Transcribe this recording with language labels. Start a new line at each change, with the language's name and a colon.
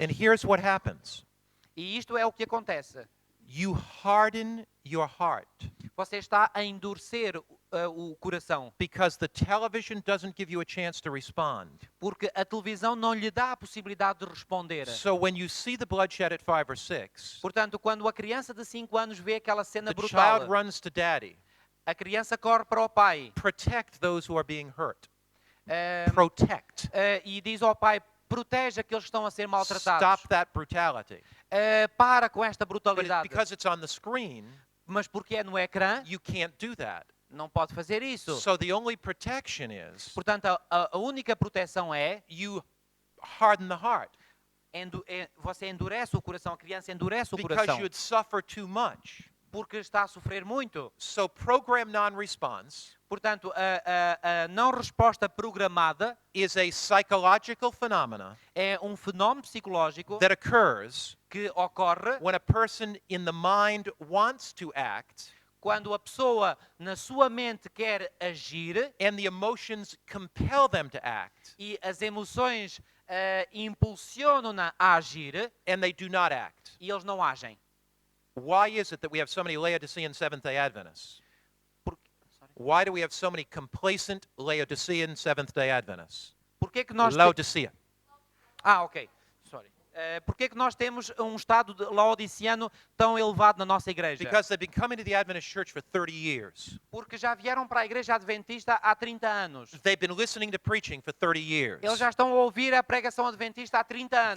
English: And here's what happens.
Portuguese: E isto é o que acontece.
English: You harden your heart
Portuguese: Você está a endurecer o coração,
English: because the television doesn't give you a chance to respond.
Portuguese: porque a televisão não lhe dá a possibilidade de responder.
English: So when you see the bloodshed at 5 or 6,
Portuguese: Portanto, quando a criança de 5 anos vê aquela cena brutal,
English: child runs to daddy.
Portuguese: a criança corre para o pai
English: Protect those who are being hurt. eh, Protect.
Portuguese: e diz ao pai, protege aqueles que estão a ser maltratados.
English: Stop that brutality.
Portuguese: Para com esta
English: But
Portuguese: brutalidade.
English: because it's on the screen,
Portuguese: Mas porque é no ecrã,
English: you can't do that.
Portuguese: não pode fazer isso.
English: So the only protection is
Portuguese: Portanto, a única proteção é
English: you harden the heart
Portuguese: você endurece o coração, a criança endurece o
English: because
Portuguese: coração,
English: you'd suffer too much.
Portuguese: porque está a sofrer muito.
English: So program non-response
Portuguese: Portanto, a não resposta programada
English: is a psychological phenomena
Portuguese: é um fenómeno psicológico
English: that occurs
Portuguese: que ocorre
English: when a person in the mind wants to act
Portuguese: quando a pessoa na sua mente quer agir
English: and the emotions compel them to act
Portuguese: e as emoções impulsionam-na a agir
English: and they do not act.
Portuguese: e eles não agem.
English: Why is it that we have so many Laodicean Seventh-day Adventists? Why do we have so many complacent Laodicean Seventh-day Adventists?
Portuguese: Porquê que nós Laodicea.
English: ok. Sorry.
Portuguese: Porquê que nós temos um estado laodiciano tão elevado na nossa igreja?
English: Because they've been coming to the Adventist church for 30 years.
Portuguese: Porque já vieram para a igreja adventista há 30 anos.
English: They've been listening to preaching for 30 years.
Portuguese: Eles já estão a ouvir a pregação adventista há 30 anos.